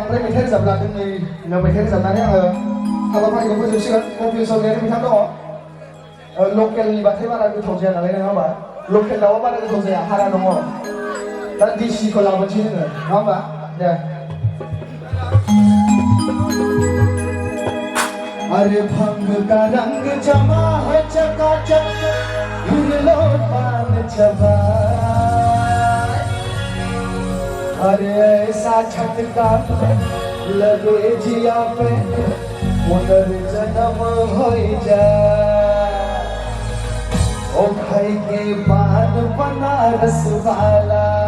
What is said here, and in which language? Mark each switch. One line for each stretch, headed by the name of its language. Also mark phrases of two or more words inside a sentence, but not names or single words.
Bodo: बांद्राय मेथाइ रोजाबला जोंनि मेथाइ रोजाबनानै आङो हाबाफारिखौ फोजोबसिगोन कपिल सरगयारि बिथां दङ लकेलनि बाथाय बारा गोथाव जाया नालाय नङा होमबा लकेल दाउआ बारा गोथाव जाया हारा दङ दा देसिखौ लाबोनोसै जोङो नङा होमबा दे
Hindi: अरे भंग का रंग जमा है चकाचक लो पान चबा अरे ऐसा झटका लगे जिया पे पुनर्जन्म हो जाए ओ भाई के पान बनारस वाला